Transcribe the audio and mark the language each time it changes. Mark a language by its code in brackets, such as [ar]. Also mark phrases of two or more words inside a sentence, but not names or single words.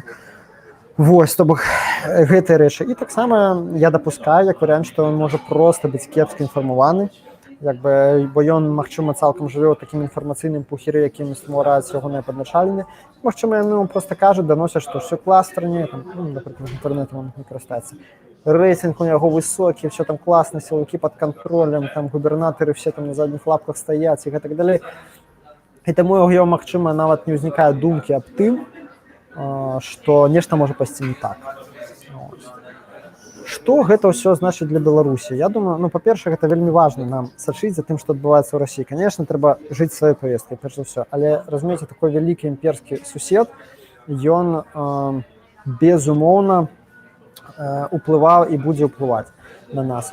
[be] Вось, то бок, гэтыя рэчы. І таксама я дапускаю, як варыянт, што ён можа проста быць кепска інфармаваны, як бы, бо ён, магчыма, цалкам жыве ў такім інфармацыйным пухіры, якім ствараюць ягоныя падначаленні. Магчыма, яны проста кажуць, даносяць, што ўсё [ru] клас в стране, [be] там, ну, напрыклад, інтэрнэтам не карыстаецца. [ru] Рейтинг у него высокий, все там классно, силовики под контролем, там губернаторы все там на задних лапках стоят и так далее. И тому у него, [be] магчыма, нават не ўзнікае думкі аб тым, што нешта можа пайсці не так. Што гэта ўсё значыць для Беларусі? Я думаю, ну, па-першае, гэта вельмі важна нам сачыць за тым, што адбываецца ў Расіі. Конечно, трэба жыць сваёй павесткай, перш за ўсё, але, разумееце, такой вялікі імперскі сусед, ён безумоўна уплываў і будзе ўплываць на нас.